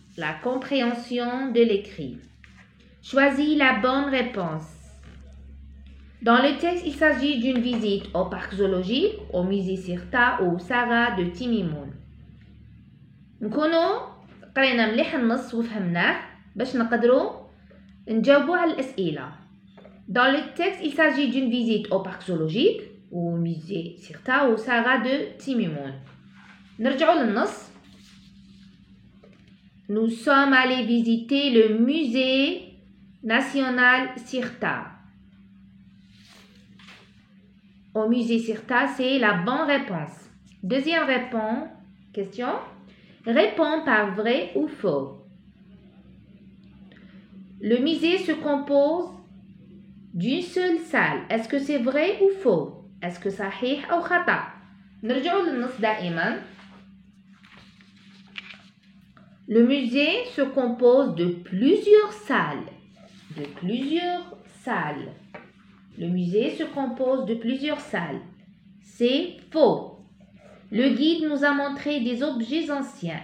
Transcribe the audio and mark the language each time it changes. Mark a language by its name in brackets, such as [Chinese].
[French] La compréhension de l'écrit. Choisis la bonne réponse. Dans le texte, il s'agit d'une visite au parc zoologique, au musée Sirta ou au Saga de Timimoun. [Arabic] نكونوا قرينا مليح النص وفهمناه باش نقدروا نجاوبوا على الأسئلة. [French] Dans le texte, il s'agit d'une visite au parc zoologique, au musée Sirta ou au Saga de Timimoun. [Arabic] نرجعوا للنص. [French] Nous sommes allés visiter le musée national Sirta. Au musée Sirta, c'est la bonne réponse. Deuxième question. Réponds par vrai ou faux. Le musée se compose d'une seule salle. Est-ce que c'est vrai ou faux? Est-ce que [Arabic] صحيح أو خطأ؟ نرجعوا للنص دائما. [French] Le musée se compose de plusieurs salles. De plusieurs salles. Le musée se compose de plusieurs salles. C'est faux. Le guide nous a montré des objets anciens.